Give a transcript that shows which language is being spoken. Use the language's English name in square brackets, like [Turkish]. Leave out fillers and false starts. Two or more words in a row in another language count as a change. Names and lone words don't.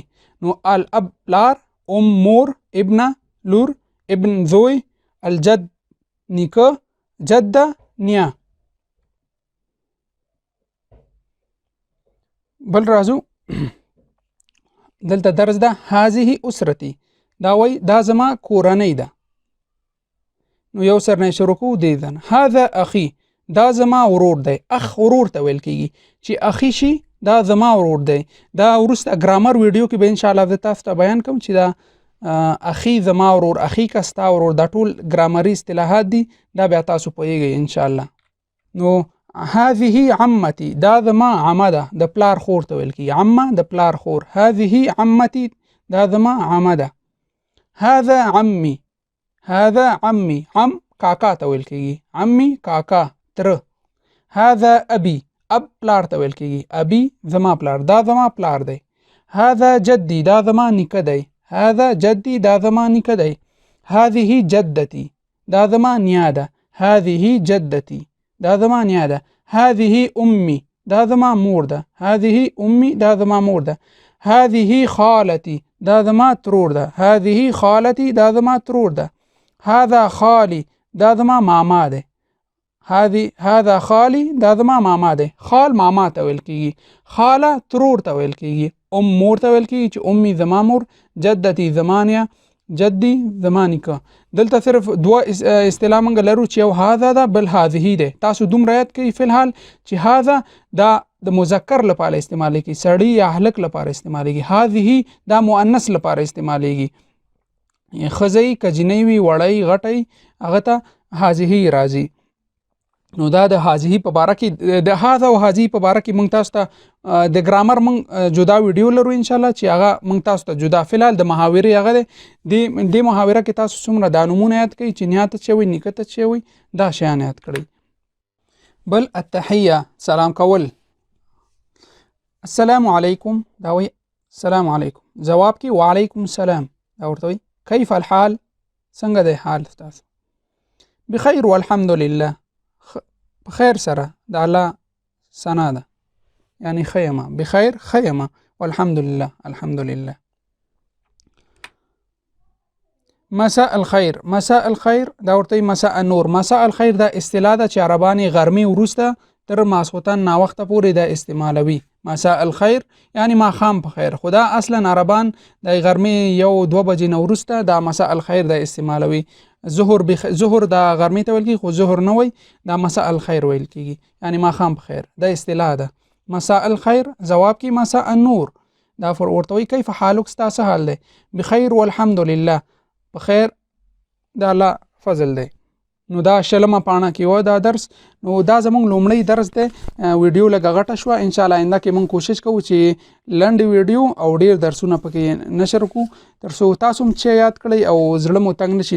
[Pashto] نو الاب پلار، مور، ابن لور، ابن زوی، الجد نیکه، جده نیا. بل رازو دلته درس ده. [Arabic] هذه اسرتي [Pashto] دا وای دا زما کورنۍ ده. نو یو سر نه شروع کوو دی دن. [Arabic] هذا اخي [Pashto] دا زما ورور دی. اخ ورور ته ویل کېږي، چې اخي شي دا زما ورور دی. دا وروسته ګرامر ویډیو کې به [Arabic] ان شاء الله [Pashto] د تاسو ته بیان کوم چې دا اخي زما ورور، اخي کا ستا ورور، دا ټول ګرامري اصطلاحات دي، دا بیا تاسو پوهیږئ [Arabic] ان شاء الله. [Pashto] نو [Arabic] هذه عمتي [Pashto] دا زما عمه ده، د پلار خور ته ویل کېږي، عمه د پلار خور. [Arabic] هذه عمتي [Pashto] دا زما عمه ده. [Arabic] هذا عمي، هذا عمي، [Pashto] عم کاکا ته ویل کېږي، عمي کاکا تر. [Arabic] هذا ابي [Pashto] اب پلار ته ویل کېږي، ابي زما پلار، دا زما پلار دی. [Arabic] هذا جدي [Pashto] دا زما نیکه دی، [Arabic] هذا جدي [Pashto] دا زما نیکه دی. [Arabic] هذه جدتي [Pashto] دا زما نیا ده، [Arabic] هذه جدتي [Pashto] دا زما نیا ده. [Arabic] هذه امي [Pashto] دا زما مور ده، [Arabic] هذه امي [Pashto] دا زما مور ده. [Arabic] هذه خالتي [Pashto] دا زما ترور ده، [Arabic] هذه خالتي [Pashto] دا زما ترور ده. [Arabic] هذا خالي [Pashto] دا زما ماما ده، [Arabic] هذا خالي [Pashto] دا زما ماما ده. خال ماما ته ویل کېږي، خاله ترور ته ویل کېږي. مور ته ویل کېږي چې امي زما مور، جدتي زما نیا، جدي زما نیکه. دلته صرف دوه اصطلاح موږ لرو چې یو هذا ده، بل هذه ده. تاسو دومره یاد کړئ [Arabic] فی الحال [Pashto] چې هذا دا د مذکر لپاره استعمالیږي، سړی یا هلک لپاره استعمالیږي. هذه دا مؤنث لپاره استعمالیږي، ښځی که جینۍ وي، وړی غټی، هغه ته هذه راځي. نو دا د هذه په باره کې، د هذا او هذه په باره کې موږ تاسو ته د ګرامر موږ جدا ویډیو لرو [Arabic] ان شاء الله، [Pashto] چې هغه موږ تاسو ته جدا. [Arabic] فی الحال [Pashto] د محاورې هغه دی، د محاوره کې تاسو څومره دا نومونه یاد کړئ چې نیا ته څه وي، نیکه ته څه وي، دا شیان یاد کړئ. بل التحیه سلام کول. [Arabic] السلام علیکم [Pashto] دا وایي [Arabic] السلام علیکم، [Pashto] جواب کې [Arabic] وعلیکم السلام [Pashto] دا ورته وایي. [Arabic] کیف الحال [Pashto] څنګه دی حال تاسو؟ [Arabic] بخیر والحمد لله [Pashto] بخیر سره د الله ثنا ده، [Arabic] یعنی خیمه بخیر خیمه والحمد لله الحمد لله. مساء الخير، مساء الخير دا ورته مساء النور. مساء الخير [Pashto] دا اصطلاح ده چې عربانی غرمې وروسته تر ماسخوتن ناوخته پورې دا استعمالوي. [Arabic] مساء الخير [Pashto] یعنی ما خام په خیر. خدا اصلا عربان د غرمې 1-2 بجې نه وروسته دا [Arabic] مساء الخير [Pashto] دا استعمالوي. ظهر دا غرمې ته ویل کېږي، خو ظهر نه وای، دا [Arabic] مساء الخير [Pashto] ویل کېږي، یعنی ما خام په خیر. دا اصطلاح ده. [Arabic] مساء الخير [Pashto] جواب کې [Arabic] مساء النور [Pashto] دا ورته وایي [Arabic] کیف حالک [Pashto] ستا څه حال دی؟ [Arabic] بخیر والحمد لله [Pashto] په خیر د الله فضل دی. نو دا شلمه پاڼه کې و دا درس. نو دا زمونږ لومړی درس دی، ویډیو لږه غټه شوه. [Arabic] ان شاء الله [Pashto] آینده کې مونږ کوشش کوو چې لنډ ویډیو او ډیر درسونه پکې نشر کوو، تر څو تاسو هم چې یاد کړئ او زړه مو تنګ نشي.